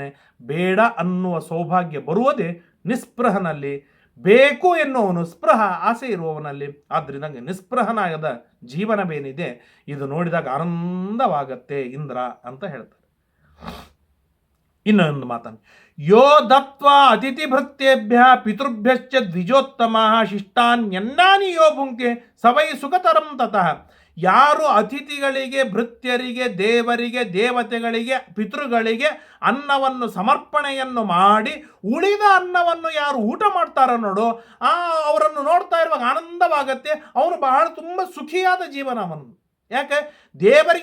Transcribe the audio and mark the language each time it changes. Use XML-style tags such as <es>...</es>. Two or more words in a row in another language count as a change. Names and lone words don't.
<kn>ಬೇಡ ಅನ್ನುವ ಸೌಭಾಗ್ಯ ಬರುವುದೇ ನಿಸ್ಪೃಹನಲ್ಲಿ. ಬೇಕು ಎನ್ನುವನು ಸ್ಪೃಹ, ಆಸೆ ಇರುವವನಲ್ಲಿ. ಆದ್ದರಿಂದ ನಿಸ್ಪೃಹನಾಗದ ಜೀವನವೇನಿದೆ ಇದು ನೋಡಿದಾಗ ಆನಂದವಾಗತ್ತೆ ಇಂದ್ರ ಅಂತ ಹೇಳ್ತಾರೆ. ಇನ್ನೊಂದು ಮಾತನ್ನು,</kn> <sa>ಯೋ ದತ್ವಾ ಅತಿಥಿ ಭೃತ್ಯೇಭ್ಯ ಪಿತೃಭ್ಯಶ್ಚ ದ್ವಿಜೋತ್ತಮ ಶಿಷ್ಟಾನ್ಯನ್ನಾನಿ ಯೋ ಭುಂಕ್ತೆ ಸವೈ ಸುಖತರಂ ತತಃ.</sa> <kn>ಯಾರು ಅತಿಥಿಗಳಿಗೆ, ಭೃತ್ಯರಿಗೆ, ದೇವರಿಗೆ, ದೇವತೆಗಳಿಗೆ, ಪಿತೃಗಳಿಗೆ ಅನ್ನವನ್ನು ಸಮರ್ಪಣೆಯನ್ನು ಮಾಡಿ ಉಳಿದ ಅನ್ನವನ್ನು ಯಾರು ಊಟ ಮಾಡ್ತಾರೋ ನೋಡು, ಅವರನ್ನು ನೋಡ್ತಾ ಇರುವಾಗ ಆನಂದವಾಗತ್ತೆ. ಅವನು ಬಹಳ ತುಂಬ ಸುಖಿಯಾದ ಜೀವನ ಅವನು. ಯಾಕೆ?</kn>